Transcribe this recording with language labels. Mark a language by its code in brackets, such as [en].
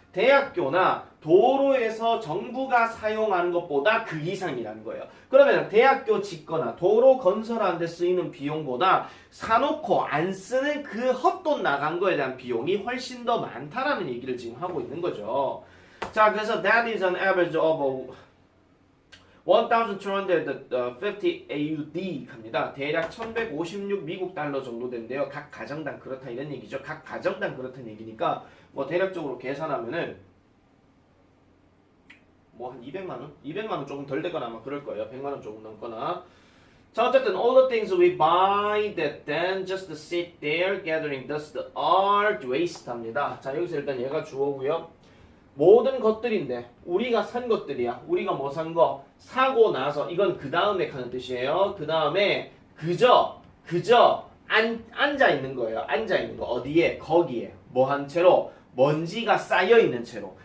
[ko] 대학교나 도로에서 정부가 사용하는 것보다 그 이상이라는 거예요. 그러면 대학교 짓거나 도로 건설하는 데 쓰이는 비용보다 사놓고 안 쓰는 그 헛돈 나간 거에 대한 비용이 훨씬 더 많다라는 얘기를 지금 하고 있는 거죠. 자, 그래서 [en] that is an average of 1,250 AUD [ko] 갑니다. 대략 1156 미국 달러 정도 된대요. 각 가정당 그렇다 이런 얘기죠. 각 가정당 그렇다는 얘기니까 뭐 대략적으로 계산하면은 뭐 한 200만 원? 200만 원 조금 덜 되거나 아마 그럴 거예요. 100만 원 조금 넘거나. [en] 자, 어쨌든 all the things we buy that then just sit there gathering dust are waste [ko] 합니다. 자, 여기서 일단 얘가 주어고요. 모든 것들인데 우리가 산 것들이야. 우리가 뭐 산 거? 사고 나서 이건 그 다음에 하는 뜻이에요. 그 다음에 그저 앉아 있는 거예요. 앉아 있는 거 어디에? 거기에 뭐 한 채로? 먼지가 쌓여 있는 채로.